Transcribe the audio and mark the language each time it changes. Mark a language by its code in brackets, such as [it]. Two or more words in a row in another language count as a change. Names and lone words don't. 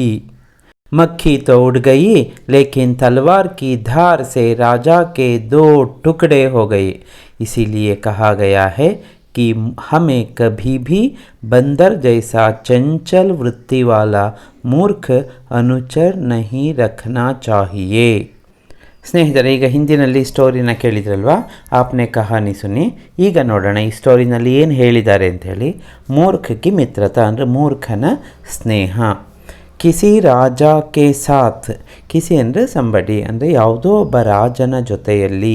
[hi] मक्खी तो उड़ गई, लेकिन तलवार की धार से राजा के 2 टुकड़े हो गए. इसीलिए कहा गया है कि हमें कभी भी बंदर जैसा चंचल वृत्ति वाला मूर्ख अनुचर नहीं रखना चाहिए. [kn] ಸ್ನೇಹಿತರೆ, ಈಗ ಹಿಂದಿನಲ್ಲಿ ಸ್ಟೋರಿನ ಕೇಳಿದ್ರಲ್ವ, [hi] आपने कहानी सुनी. [kn] ಈಗ ನೋಡೋಣ ಈ ಸ್ಟೋರಿನಲ್ಲಿ ಏನು ಹೇಳಿದ್ದಾರೆ ಅಂಥೇಳಿ. [hi] मूर्ख की मित्रता [kn] ಅಂದರೆ ಮೂರ್ಖನ ಸ್ನೇಹ. [hi] किसी राजा के साथ. [kn] ಕಿಸಿ ಅಂದರೆ ಸಂಬಡಿ, ಅಂದರೆ ಯಾವುದೋ ಒಬ್ಬ ರಾಜನ ಜೊತೆಯಲ್ಲಿ.